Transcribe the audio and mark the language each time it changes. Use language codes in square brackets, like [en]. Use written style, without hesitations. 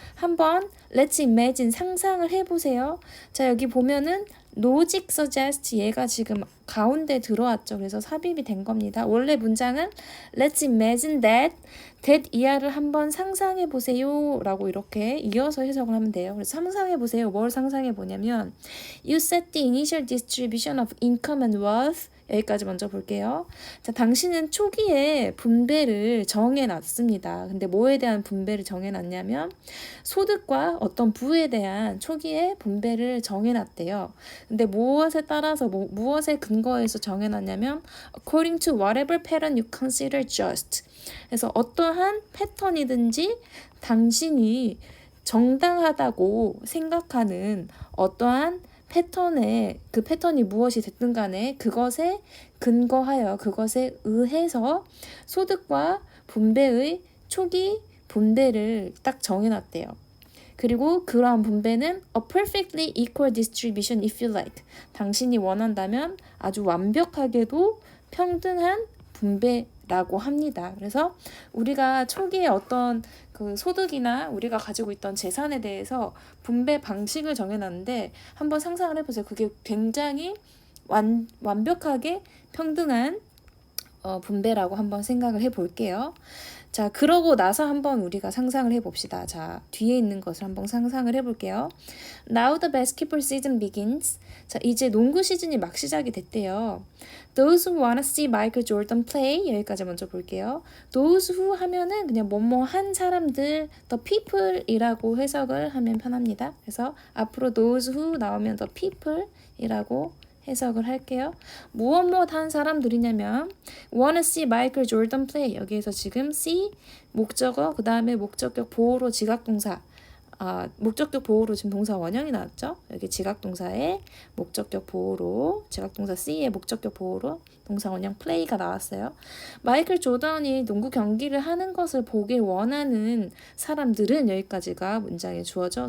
[ko] 한번 [en] let's imagine [ko] 상상을 해보세요. 자, 여기 보면은 노직 suggest 얘가 지금 가운데 들어왔죠. 그래서 삽입이 된 겁니다. 원래 문장은 [en] let's imagine that [ko] 이하를 한번 상상해 보세요 라고 이렇게 이어서 해석을 하면 돼요. 그래서 상상해 보세요. 뭘 상상해 보냐면 [en] You set the initial distribution of income and wealth, [ko] 여기까지 먼저 볼게요. 자, 당신은 초기에 분배를 정해놨습니다. 근데 뭐에 대한 분배를 정해놨냐면 소득과 어떤 부에 대한 초기에 분배를 정해놨대요. 근데 무엇에 따라서 무엇에 근거해서 정해놨냐면 [en] according to whatever pattern you consider just. [ko] 그래서 어떠한 패턴이든지 당신이 정당하다고 생각하는 어떠한 패턴에 그 패턴이 무엇이 됐든 간에 그것에 근거하여 그것에 의해서 소득과 분배의 초기 분배를 딱 정해놨대요. 그리고 그러한 분배는 [en] a perfectly equal distribution if you like. [ko] 당신이 원한다면 아주 완벽하게도 평등한 분배라고 합니다. 그래서 우리가 초기에 어떤 그 소득이나 우리가 가지고 있던 재산에 대해서 분배 방식을 정해놨는데 한번 상상을 해보세요. 그게 굉장히 완벽하게 평등한 분배라고 한번 생각을 해볼게요. 자, 그러고 나서 한번 우리가 상상을 해봅시다. 자, 뒤에 있는 것을 한번 상상을 해볼게요. [en] Now the basketball season begins. [ko] 자, 이제 농구 시즌이 막 시작이 됐대요. [en] Those who wanna see Michael Jordan play, [ko] 여기까지 먼저 볼게요. [en] Those who [ko] 하면은 그냥 뭐뭐 한 사람들, [en] the people [ko] 이라고 해석을 하면 편합니다. 그래서 앞으로 [en] those who [ko] 나오면 [en] the people [ko] 이라고 해석을 할게요. 무엇 한 사람들이냐면 [en] wanna see Michael Jordan play. [ko] 여기에서 지금 see 목적어 그 다음에 목적격 보호로 지각동사 목적격 보호로 지금 동사 원형이 나왔죠. 여기 지각동사에 목적격 보호로 지각동사 C의 목적격 보호로 동사 원형 play가 나왔어요. 마이클 조던이 농구 경기를 하는 것을 보길 원하는 사람들은 여기까지가 문장에 주어져.